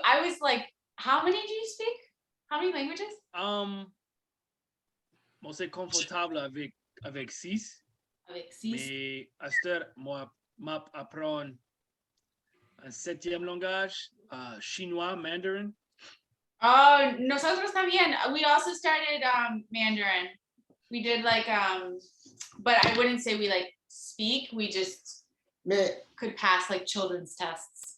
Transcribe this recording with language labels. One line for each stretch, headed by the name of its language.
English: I was like, how many do you speak? How many languages?
French: Moi, c'est confortable avec 6. Avec six. Mais à cette heure, moi, m'apprendre un 7e langage, chinois, mandarin.
Spanish: Oh, nosotros también.
English: We also started Mandarin. We did but I wouldn't say we speak. We just could pass children's tests.